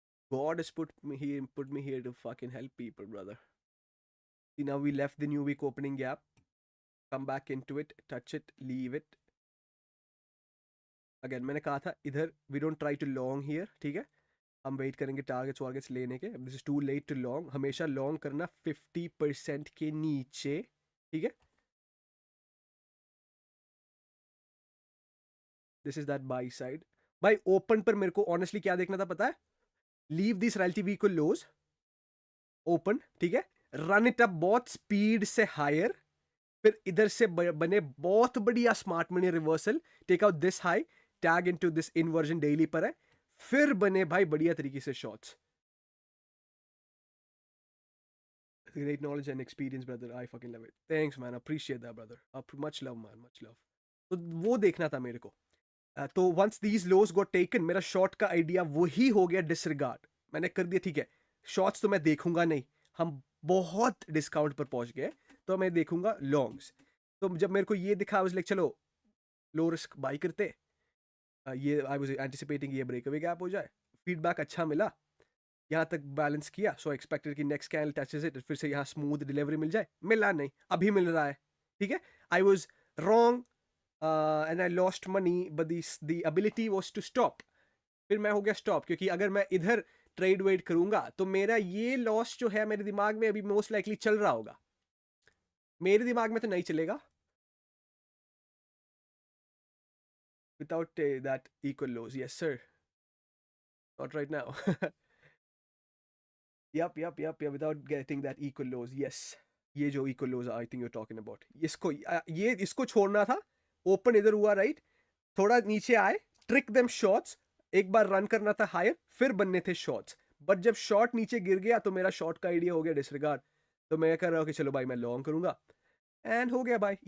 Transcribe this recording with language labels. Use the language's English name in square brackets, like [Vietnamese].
[English] God has put me here to fucking help people, brother. See, now we left the new week opening gap. Come back into it, touch it, leave it. Again, [Hindi] मैंने कहा था इधर [English] we don't try to long here, [Hindi] ठीक है? हम wait करेंगे targets लेने के. [English] This is too late to long. [Hindi] हमेशा long करना 50% के नीचे, ठीक है? [English] This is that buy side. [Hindi] भाई open पर मेरे को honestly क्या देखना था पता है? [English] Leave these relative equal lows. Open, [Hindi] ठीक है? [English] Run it up [Hindi] बहुत [English] speed से higher. [Hindi] फिर इधर से बने बहुत बढ़िया smart money reversal, [English] take out this high, tag into this inversion [Hindi] daily पर है, फिर बने भाई बढ़िया तरीके से shots. [English] Great knowledge and experience, brother. I fucking love it. Thanks, man. Appreciate that, brother. Much love, man. Much love. [Hindi] तो वो देखना था मेरे को. तो [English] once these lows got taken, [Hindi] मेरा शॉर्ट का आइडिया वही हो गया डिसरिगार्ड. मैंने कर दिया ठीक है, शॉर्ट्स तो मैं देखूंगा नहीं, हम बहुत डिस्काउंट पर पहुंच गए, तो मैं देखूंगा लॉन्ग्स. तो जब मेरे को ये दिखा [English] was like [Hindi] चलो लो रिस्क बाई करते. ये [English] I was anticipating [Hindi] ये ब्रेक अवे गैप हो जाए. फीडबैक अच्छा मिला, यहाँ तक बैलेंस किया, सो एक्सपेक्टेड कि नेक्स्ट कैंडल टचेस इट, फिर से यहाँ स्मूथ डिलीवरी मिल जाए. मिला नहीं, अभी मिल रहा है, ठीक है. [English] I was wrong and I lost money, but the ability was to stop. [Hindi] फिर मैं हो गया स्टॉप, क्योंकि अगर मैं इधर ट्रेड वेट करूंगा तो मेरा ये लॉस जो है मेरे दिमाग में अभी मोस्ट लाइकली चल रहा होगा, मेरे दिमाग में तो नहीं चलेगा [English] without that equal lows. Yes sir, not right now. Yep, without getting that equal lows. Yes, [Hindi] ये जो equal lodge [English] I think you are talking about, [Hindi] इसको छोड़ना था, ओपन इधर हुआ राइट, थोड़ा नीचे आए, ट्रिक देम शॉट्स, एक बार रन करना था हायर, फिर बनने थे शॉट्स, बट जब शॉट नीचे गिर गया तो मेरा शॉट का आइडिया हो गया डिसरिगार्ड, तो मैं कर रहा हूँ कि चलो भाई मैं लॉन्ग करूंगा, एंड हो गया भाई।